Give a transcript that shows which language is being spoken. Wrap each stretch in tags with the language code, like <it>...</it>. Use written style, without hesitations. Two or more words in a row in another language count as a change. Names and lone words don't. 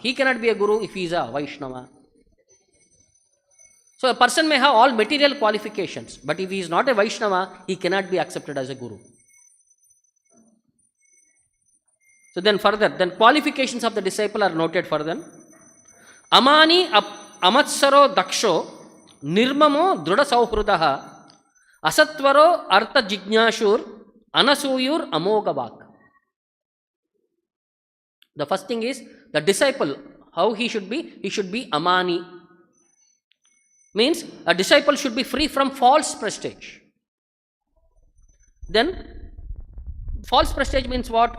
<en>He cannot be a Guru if he is a Vaishnava. So a person may have all material qualifications, but if he is not a Vaishnava, he cannot be accepted as a Guru. So then further, then qualifications of the disciple are noted further.</en> <sa>अमानी अमत्सरो दक्षो निर्ममो दृढ सौहृदः असत्वरो अर्थ जिज्ञासुर् अनसूयुर् अमोघवाक्.</sa> <en>The first thing is the disciple, how he should be? He should be Amani. Means a disciple should be free from false prestige. Then false prestige means what?</en>